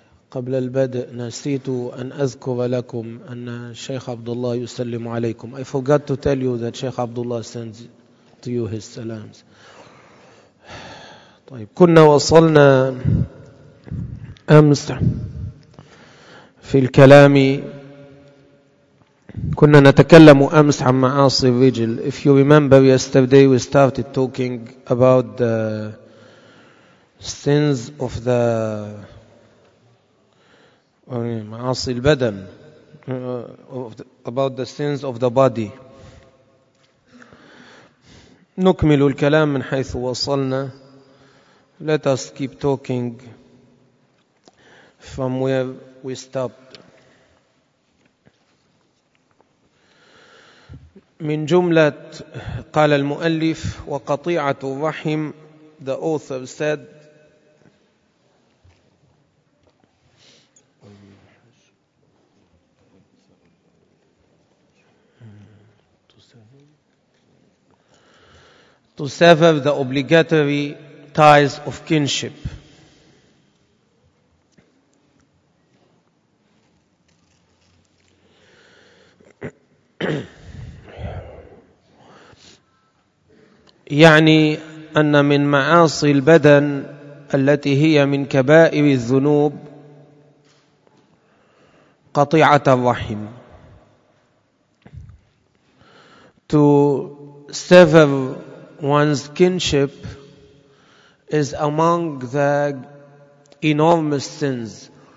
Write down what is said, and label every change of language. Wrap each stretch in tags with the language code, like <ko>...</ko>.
<ar>قبل البدء نسيت أن أذكر لكم أن الشيخ عبد الله يسلم عليكم.</ar> <en>I forgot to tell you that Sheikh Abdullah sends to you his salams.</en> <ar>طيب كنا وصلنا أمس في الكلام كنا نتكلم أمس عن معاصي الرجل.</ar> <en>If you remember yesterday we started talking about the sins of the</en> <ar>معاصي البدن,</ar> <en>about the sins of the body.</en> <ar>نكمل الكلام من حيث وصلنا.</ar> <en>Let us keep talking from where we stopped.</en> <ar>من جملة قال المؤلف وقطيعة الرحم,</ar> <en>the author said, to sever the obligatory ties of kinship.</en> <ar>يعني أن من معاصي البدن التي هي من كبائر الذنوب قطيعة الرحم.</ar> <en>To sever one's kinship is among the enormous sins.</en>